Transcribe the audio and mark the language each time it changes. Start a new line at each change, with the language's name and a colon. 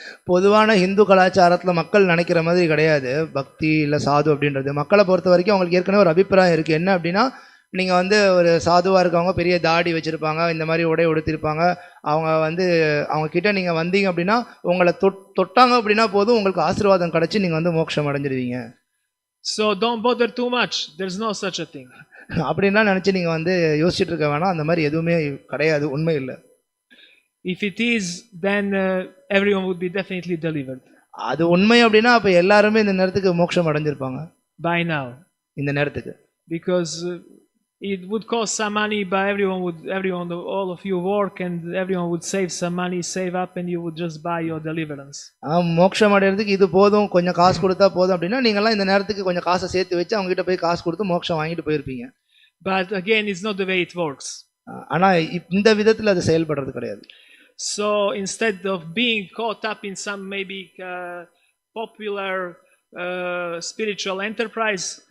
Tamil: பொதுவான இந்து கலாச்சாரத்தில் மக்கள் நினைக்கிற மாதிரி கிடையாது பக்தி இல்லை சாது அப்படின்றது. மக்களை பொறுத்த வரைக்கும் அவங்களுக்கு ஏற்கனவே ஒரு அபிப்பிராயம் இருக்குது. என்ன அப்படின்னா, நீங்கள் ஒரு சாதுவாக இருக்கவங்க பெரிய தாடி வச்சுருப்பாங்க, இந்த மாதிரி உடை உடுத்திருப்பாங்க, அவங்க கிட்ட நீங்கள் வந்தீங்க அப்படின்னா உங்களை தொட்டாங்க அப்படின்னா போதும் உங்களுக்கு ஆசீர்வாதம் கிடச்சி நீங்கள் மோட்சம் அடைஞ்சிருவீங்க.
English: So don't bother too much, there's no such a thing.
Tamil: அப்படின்லாம் நினச்சி நீங்கள் யோசிச்சுட்டு இருக்க வேணாம். அந்த மாதிரி எதுவுமே கிடையாது, உண்மை இல்லை.
English: If it is, then everyone would be definitely delivered.
Tamil: அது உண்மை அப்படின்னா அப்ப எல்லாரும் இந்த நேரத்துக்கு மோட்சம் அடைஞ்சிருப்பாங்க.
English: By now.
Tamil: இந்த நேரத்துக்கு.
English: Because it would cost some money, but all of you work and everyone would save some money, save up and you would just buy your deliverance.
Tamil: மோட்சம் அடையிறதுக்கு இது போதும், கொஞ்சம் காசு கொடுத்தா போதும் அப்படின்னா நீங்க எல்லாம் இந்த நேரத்துக்கு கொஞ்சம் காசை சேர்த்து வச்சு அவங்க கிட்ட போய் காசு கொடுத்து மோட்சம் வாங்கிட்டு போயிருப்பீங்க.
English: But again, it's not the way it works.
Tamil: ஆனா இந்த விதத்துல அது செயல்படுறது கிடையாது.
English: So instead of being caught up in some maybe popular spiritual enterprise,